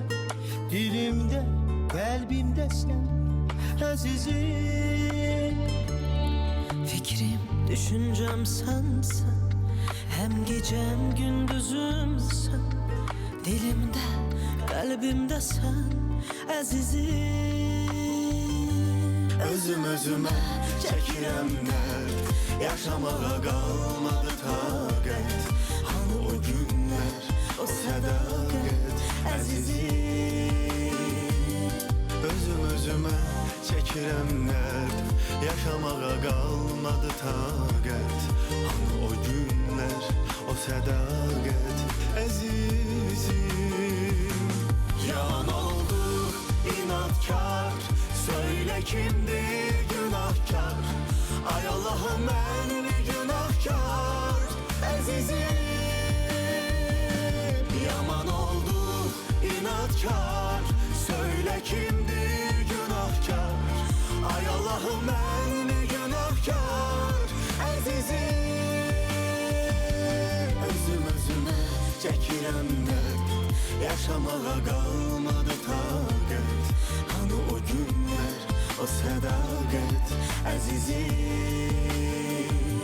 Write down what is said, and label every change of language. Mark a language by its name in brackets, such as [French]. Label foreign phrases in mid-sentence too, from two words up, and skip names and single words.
[Turkish] Dilimde, kalbimde sen, azizim. Fikrim, düşüncem sensen, hem gecem gündüzüm sen. Dilimde, kalbimde sen, azizim. [Azerbaijani] Özüm özüme çəkirəm dərd, yaşamağa qalmadı taqət. Hanı o günlər, o sədaqət, əzizim. Özüm özüme çəkirəm dərd, yaşamağa qalmadı taqət. Hanı o günlər, o sədaqət, əzizim. [Turkish] Yalan oldu, inatkar, söyle kimdir günahkar? Ay Allah'ım ben günahkar, əzizim. Yaman oldu, inatkar, söyle kimdir günahkar? Ay Allah'ım ben günahkar, əzizim. [Azerbaijani] Özüm özüme çəkirəm dərd, yaşamağa qalmadı taqət. Hanı o günlər, o sədaqət, əzizim.